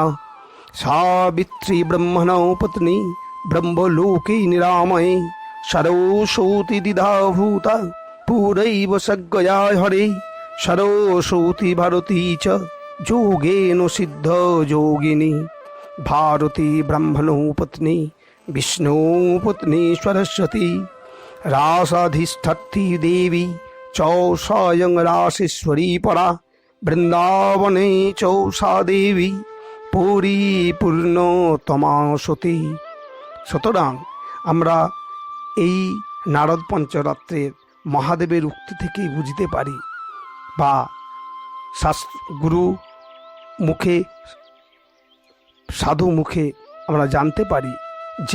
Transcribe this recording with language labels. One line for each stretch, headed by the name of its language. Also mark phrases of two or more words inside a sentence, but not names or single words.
Sanskrit: সাবিত্রী ব্রহ্মণো পত্নী ব্রহ্মলোকে নিরাময়ে সরস্বতী দ্বিধাভূতা পুরৈব সজ্ঞয়া হরে সরস্বতী ভারতী চ যোগেন সিদ্ধ যোগিনী भारती ब्रह्मणो पत्नी विष्णु पत्नी सरस्वती रासाधिष्ठती देवी चौ स्वयं रासेश्वरी परा वृंदावने चौ सा देवी পরিপূর্ণতমা সতী।
Bangla: সুতরাং আমরা এই নারদ পঞ্চরাত্রের মহাদেবের উক্তি থেকেই বুঝতে পারি বা গুরু মুখে সাধু মুখে আমরা জানতে পারি যে